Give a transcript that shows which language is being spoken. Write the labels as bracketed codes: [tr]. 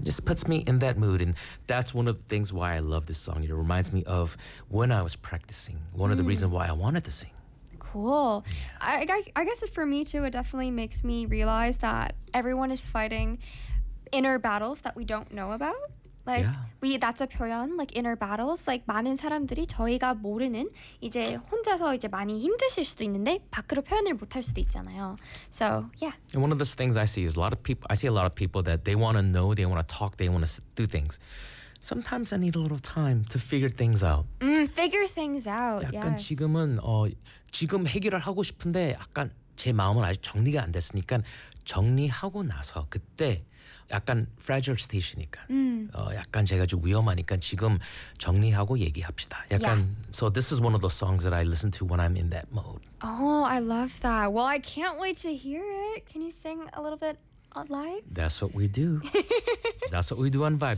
[en] It just puts me in that mood. And that's one of the things why I love this song. It reminds me of when I was practicing, one of the reasons why I wanted to sing. Cool. I guess for me too, it definitely makes me realize that everyone is fighting inner battles that we don't know about. That's a 표현, like inner battles. [ko] Like 많은 사람들이 저희가 모르는 이제 혼자서 이제 많이 힘드실 수도 있는데 밖으로 표현을 못할 수도 있잖아요. [en] So yeah. And one of those things I see is a lot of people that they want to know, they want to talk, they want to do things. Sometimes I need a little time to figure things out. Figure things out. [ko] 약간 [en] yes. [ko] 지금은 지금 해결을 하고 싶은데 약간 제 마음은 아직 정리가 안 됐으니까 정리하고 나서 그때 약간 [en] fragile state [ko] 이니까 약간 제가 좀 위험하니까 지금 정리하고 얘기합시다. [en] 약간 So this is one of those songs that I listen to when I'm in that mode. Oh, I love that. Well, I can't wait to hear it. Can you sing a little bit? Live? That's what we do. That's what we do on Vibe